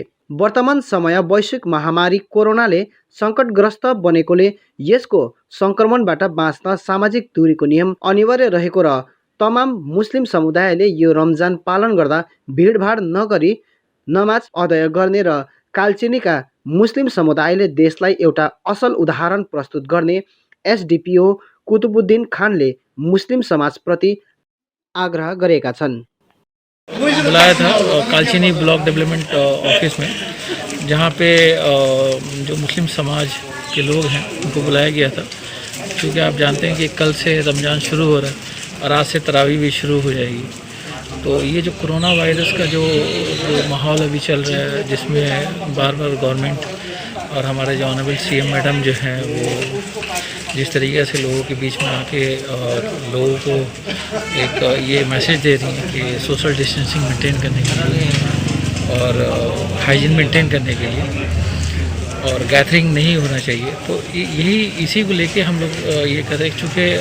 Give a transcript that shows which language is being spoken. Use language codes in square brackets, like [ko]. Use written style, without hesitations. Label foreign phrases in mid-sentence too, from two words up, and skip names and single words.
[ne] वर्तमान समय वैश्विक महामारी कोरोनाले सङ्कटग्रस्त बनेकोले यसको सङ्क्रमणबाट बाँच्न सामाजिक दूरीको नियम अनिवार्य रहेको र तमाम मुस्लिम समुदायले यो रमजान पालन गर्दा भिडभाड नगरी नमाज अदय गर्ने र कालचिनीका मुस्लिम समुदायले देशलाई एउटा असल उदाहरण प्रस्तुत गर्ने एसडिपिओ कुतुबुद्दिन खानले मुस्लिम समाजप्रति आग्रह गरेका छन्। [hi] बुलाया था कालचिनी [en] Block Development Office [hi] में, जहाँ पे जो मुस्लिम समाज के लोग हैं उनको बुलाया गया था, क्योंकि आप जानते हैं कि कल से रमज़ान शुरू हो रहा है और आज से तरावी भी शुरू हो जाएगी। तो ये जो कोरोना वायरस का जो माहौल अभी चल रहा है, जिसमें बार बार गवर्नमेंट और हमारे जो [en] honorable CM madam [hi] जो हैं वो जिस तरीके से लोगों के बीच में आके और लोगों को एक ये मैसेज दे रही हैं कि [en] social distancing maintain [hi] करने के लिए और [en] hygiene maintain [hi] करने के लिए और गैदरिंग नहीं होना चाहिए, तो यही इसी को लेके हम लोग ये कर रहे हैं।